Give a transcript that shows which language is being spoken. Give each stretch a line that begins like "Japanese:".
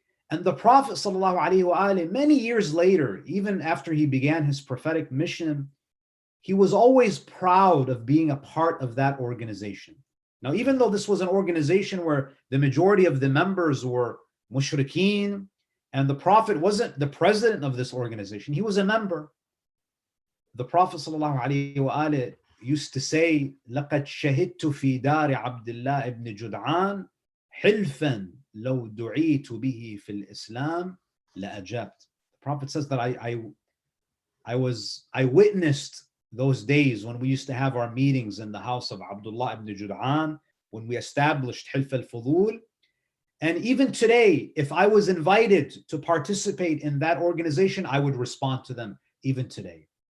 English: And the Prophet ﷺ, many years later, even after he began his prophetic mission, he was always proud of being a part of that organization. Now, even though this was an organization where the majority of the members were mushrikeen, and the Prophet wasn't the president of this organization, he was a member.
Arabic: The Prophet ﷺ used to say, لَقَدْ شَهِدْتُ فِي دَارِ عَبْدِ اللَّهِ ibn Jud'an حِلْفًا لَوْ دُعِيتُ بِهِ فِي الْإِسْلَامِ لَأَجَبْتُ.
English: The Prophet says that I witnessed those days when we used to have our meetings in the house of Abdullah ibn Jud'an, when we established Hilf al-Fudul. And even today, if I was invited to participate in that organization, I would respond to them even today.